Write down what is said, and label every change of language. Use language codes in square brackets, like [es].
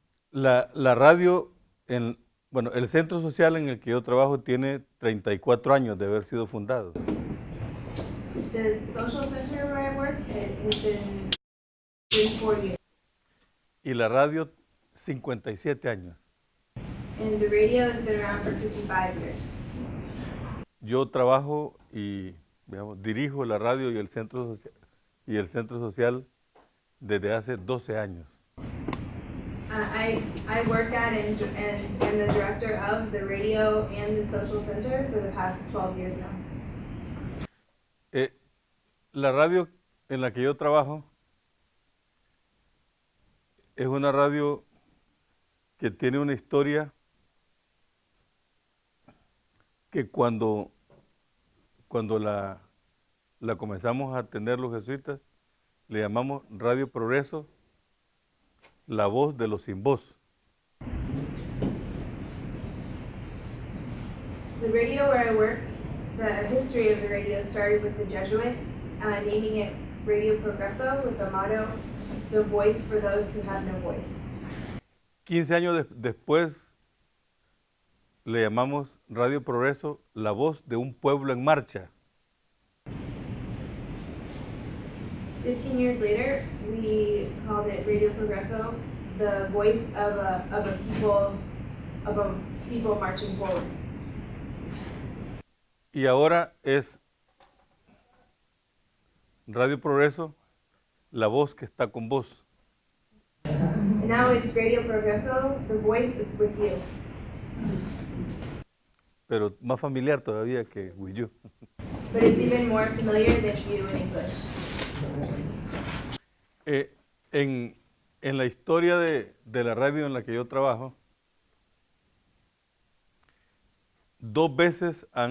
[es] La radio, el centro social en el que yo trabajo tiene 34 años de haber sido fundado. [en] The social center where I work has been 4 years. [es] Y la radio, 57 años. [en] And the radio has been around for 55 years. [es] Yo trabajo y dirijo la radio y el centro social desde hace 12 años. [en] I work at and am the director of the radio and the social center for the past 12 years now. [es] La radio en la que yo trabajo es una radio que tiene una historia que cuando la comenzamos a atender los jesuitas, le llamamos Radio Progreso, la voz de los sin voz. [en] The radio where I work, the history of the radio started with the Jesuits, naming it Radio Progreso with the motto, the voice for those who have no voice. [es] 15 años después le llamamos Radio Progreso, la voz de un pueblo en marcha. [en] 15 years later, we called it Radio Progreso, the voice of a people marching forward. [es] Y ahora es Radio Progreso, la voz que está con vos. [en] And now it's Radio Progreso, the voice that's with you. [es] Pero más familiar todavía que [en] with you. But it's even more familiar than you in English. [es] En la historia de la radio en la que yo trabajo, dos veces